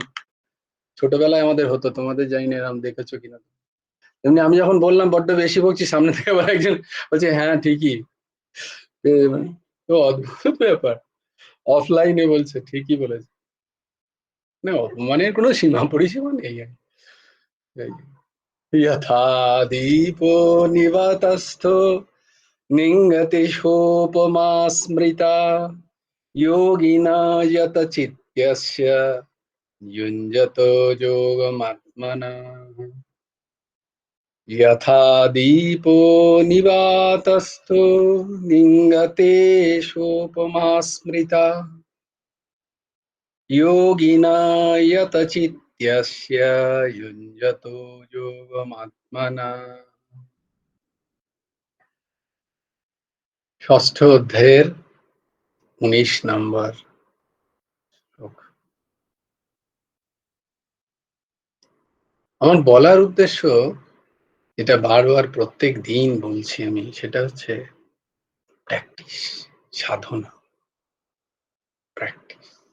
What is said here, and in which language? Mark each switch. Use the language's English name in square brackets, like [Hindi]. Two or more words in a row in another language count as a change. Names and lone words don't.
[Bangla] ছোটবেলায় আমাদের হতো, তোমাদের জানি না এরকম দেখেছো কিনা। তেমনি আমি যখন বললাম বড্ড বেশি বকছি, সামনে থেকে আবার একজন বলছে হ্যাঁ ঠিকই। তো অদ্ভুত ব্যাপার, অফলাইনে বলছে ঠিকই বলেছে। না, অপমানের কোনো সীমা পরিসীমা নেই। [Sanskrit] यथा दीपो निवातस्थो निङ्गते सोपमा स्मृता योगिना यतचित्तस्य युञ्जतो योगमात्मनः। यथा दीपो निवातस्थो निङ्गते सोपमा स्मृता योगिना यतचित्तस्य युञ्जतो योगमात्मनः। [Bangla] ষষ্ঠ অধ্যায়ের 19 নম্বর শ্লোক। আমার বলার উদ্দেশ্য, যেটা বারবার প্রত্যেক দিন বলছি আমি, সেটা হচ্ছে প্র্যাকটিস, সাধনা, প্র্যাকটিস।